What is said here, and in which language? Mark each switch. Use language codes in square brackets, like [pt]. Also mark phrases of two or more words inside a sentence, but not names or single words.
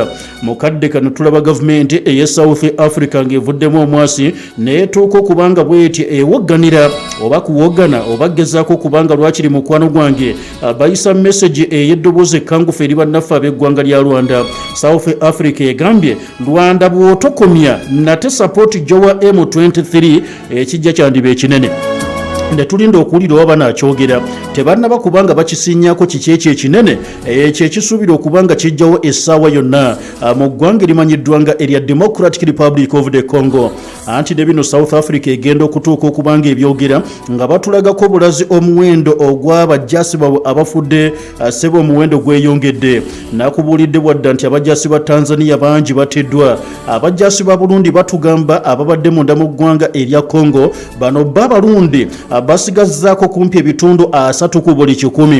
[lg] Mukadde kano tulaba gavumenti eye South Africa ng'evuddemu omwasi neetuuka okubanga bw'eti ewogganira oba kuwoggana oba gezaako okubanga lwakiri mukwano gwange bayisa message ey'eddoboozi ekkangufu eri bannaffe ab'eggwanga lya Rwanda. South Africa egambye Rwanda bw'otokomya nate support jowa M23 ekijja kyandiba ekinene. Netulinda okuwulira oba banakyogera tebannaba kubanga bakisinyaako kiki ekyo ekinene ekyo ekisuubira okubanga kijjawo essaawa yonna mu ggwanga erimanyiddwa nga erya Democratic Republic of the Congo. Anti ne bino South Africa egenda okutuuka okubanga ebyogera nga batulagako bulazi omuwendo ogw'abajjaasi baabwe abafudde sebo omuwendo gweyongedde. Nakubuulidde bwadda nti abajjaasi ba Tanzania bangi bateddwa. Abajjaasi ba Burundi batugamba ababadde munda mu ggwanga erya Congo bano Babarundi basigazzaako kumpi ebitundu 3 ku buli 100.